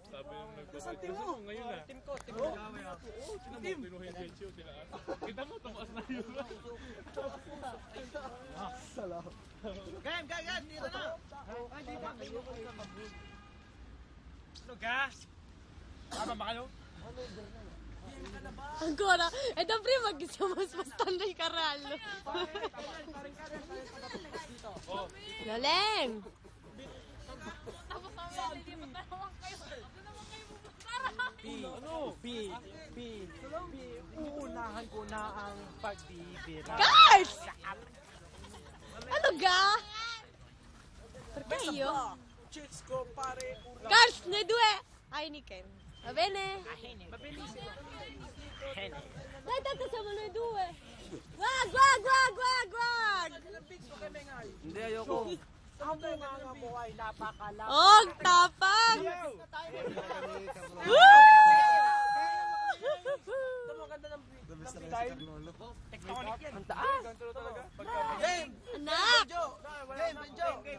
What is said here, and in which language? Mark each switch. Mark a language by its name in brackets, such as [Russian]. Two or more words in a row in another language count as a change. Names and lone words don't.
[Filipino] Sabi yung nagbabayad. Team mo? Ngayon na. Team ko. Oo, tinan mo, pinuhin Benjo. Kita mo, tumaas na euro. Game, dito na. Ay, di ba? Ano ka? Tama ba kayo? [Italian] Ancora. È da prima che stiamo spostando il carrello. [Filipino] Loleng. Ano? Uunahan ko na ang pagbibira. Guys! Ano ga? [Italian] Perché io? [Filipino] Chicks ko pare. Guys, [Italian] noi due. Heineken. Va bene? Dai, tanto siamo noi due. Guag. [Filipino] Hindi, ayoko. Ang bunganga mo ay napakalaki. Oh, tapang! Maganda ng style. Tectonic yan. Anak! Game.